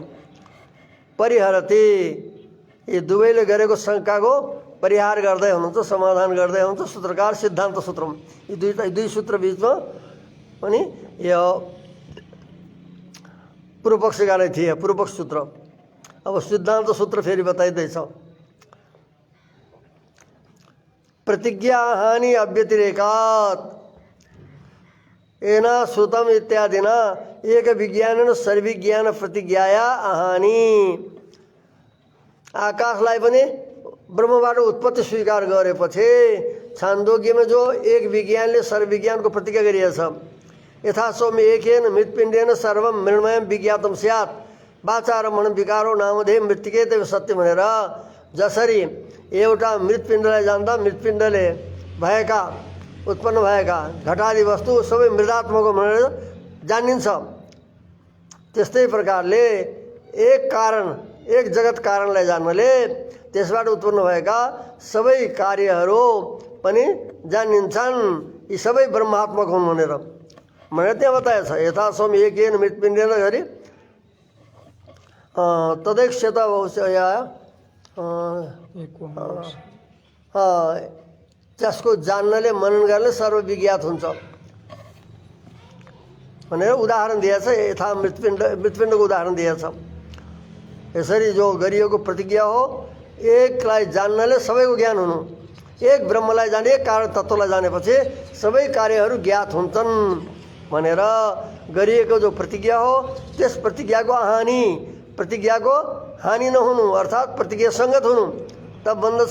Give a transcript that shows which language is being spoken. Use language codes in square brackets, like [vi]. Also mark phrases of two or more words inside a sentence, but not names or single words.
[ne] परिहरति, यी दुवैले गरेको शङ्काको परिहार गर्दै हुनुहुन्छ, समाधान गर्दै हुनुहुन्छ सूत्रकार सिद्धान्त सूत्रमा। यी 2 सूत्र बीचमा पनि यो पूर्व पक्षका नै थिए, पूर्व पक्ष सूत्र। अब सिद्धान्त सूत्र फेरि बताइँदैछ। [sa] प्रतिज्ञा हानि अव्यतिरेकात् एना श्रुतम इत्यादिना एक विज्ञान सर्विज्ञान प्रतिज्ञाया हानि। [ne] आकाशलाई पनि ब्रह्मबाट उत्पत्ति स्वीकार गरेपछि छान्दोग्यमा जो एक विज्ञानले सर्वविज्ञानको प्रतिज्ञा गरिएछ, [sa] यथा सौम्य एकेन मृत्पिण्डेन सर्वं मृण्मयं विज्ञातम स्यात् वाचा र मन विकारो नामधेय मृत्तिके तैव सत्य [ne] भनेर जसरी एउटा मृतपिण्डलाई जान्दा मृतपिण्डले भएका उत्पन्न भएका घटादि वस्तु सबै मृदात्मक हो भनेर जानिन्छ, त्यस्तै प्रकारले एक जगत कारणलाई जान्नले त्यसबाट उत्पन्न भएका सबै कार्यहरू पनि जानिन्छन्, यी सबै ब्रह्मात्मक हुन् भनेर त्यहाँ बताएको छ। [sa] यथा सोम एकेन मृतपिण्डेन [ne] गरी तदैक्षत जसको जान्नले मनन गर्नले सर्वविज्ञात हुन्छ भनेर उदाहरण दिएछ। यथा मृतपिण्डको उदाहरण दिएछ। यसरी जो गरिएको प्रतिज्ञा हो, एकलाई जान्नले सबैको ज्ञान हुनु, एक ब्रह्मलाई जाने, एक कारण तत्त्वलाई जानेपछि सबै कार्यहरू ज्ञात हुन्छन् भनेर गरिएको जो प्रतिज्ञा हो, त्यस प्रतिज्ञाको हानि नहुनु अर्थात् प्रतिज्ञा सङ्गत हुनु तब बन्दछ।